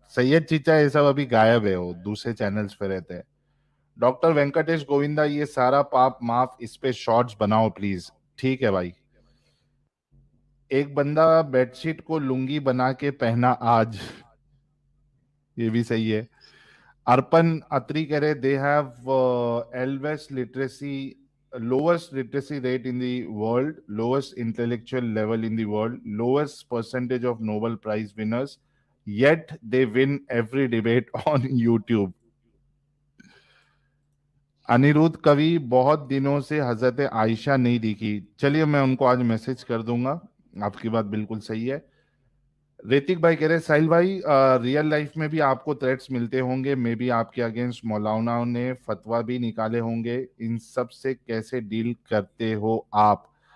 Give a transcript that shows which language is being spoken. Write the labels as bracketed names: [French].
[Hindi] सैयद चचा ये सब अभी गायब है, वो दूसरे चैनल्स पे रहते हैं। डॉक्टर वेंकटेश गोविंदा ये सारा पाप माफ, इस पे शॉर्ट्स बनाओ प्लीज। ठीक है भाई। एक बंदा बेडशीट को लुंगी बना के पहना आज, ये भी सही है। [English] Arpan Atri [Hindi] कह रहे [English] They have lowest literacy, lowest literacy rate in the world, lowest intellectual level in the world, lowest percentage of Nobel Prize winners, yet they win every debate on YouTube. [Hindi] Anirudh कवि बहुत दिनों से हजरत आयशा नहीं दिखी, चलिए मैं उनको आज मैसेज कर दूंगा, आपकी बात बिल्कुल सही है। ऋतिक भाई कह रहे साहिल भाई रियल लाइफ में भी आपको थ्रेट्स मिलते होंगे, मे बी आपके अगेंस्ट मौलाना ने फतवा भी निकाले होंगे, इन सब से कैसे डील करते हो आप?